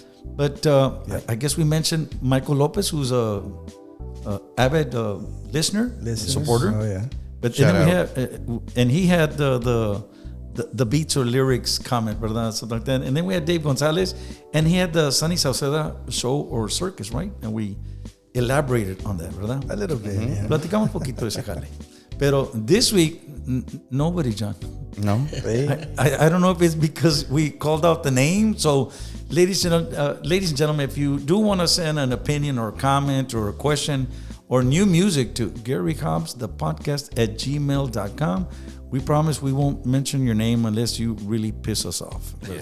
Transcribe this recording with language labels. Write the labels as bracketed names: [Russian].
[English] But I guess we mentioned Michael Lopez, who's a avid listener, supporter. Oh, yeah. But Shout then we out. had, and he had the beats or lyrics comment, [Spanish] ¿verdad? [English] Something like that. And then we had Dave Gonzalez, and he had the Sunny Sauceda show or circus, right? And we elaborated on that, [Spanish] ¿verdad? [English] A little bit, yeah. [Spanish] Platicamos un poquito de ese jale. Pero [English] this week, nobody, John. No? Hey, I don't know if it's because we called out the name. So, ladies and gentlemen, if you do want to send an opinion or a comment or a question or new music to Gary Hobbs, the podcast at gmail.com, we promise we won't mention your name unless you really piss us off.